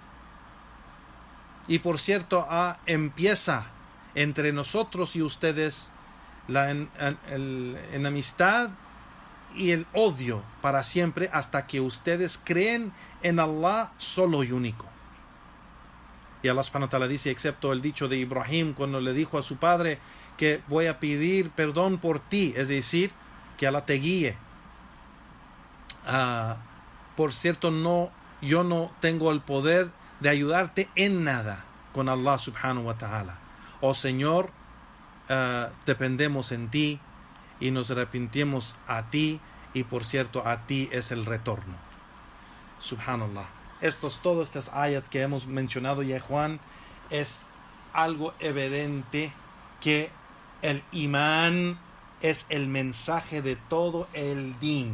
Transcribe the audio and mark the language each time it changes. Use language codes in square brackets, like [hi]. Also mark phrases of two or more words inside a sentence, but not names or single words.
[es] Y por cierto, empieza entre nosotros y ustedes la enemistad y el odio para siempre hasta que ustedes creen en Allah solo y único. Y Allah [ar] سبحانه وتعالى [es] dice, excepto el dicho de Ibrahim cuando le dijo a su padre que voy a pedir perdón por ti, es decir, que Allah te guíe. Por cierto, yo no tengo el poder de ayudarte en nada con Allah [ar] سبحانه وتعالى. [es] Oh Señor, dependemos en ti y nos arrepentimos a ti, y por cierto a ti es el retorno. [ar] Subhanallah. [es] Todas estas ayat que hemos mencionado ya, Juan, es algo evidente que el imán es el mensaje de todo el din.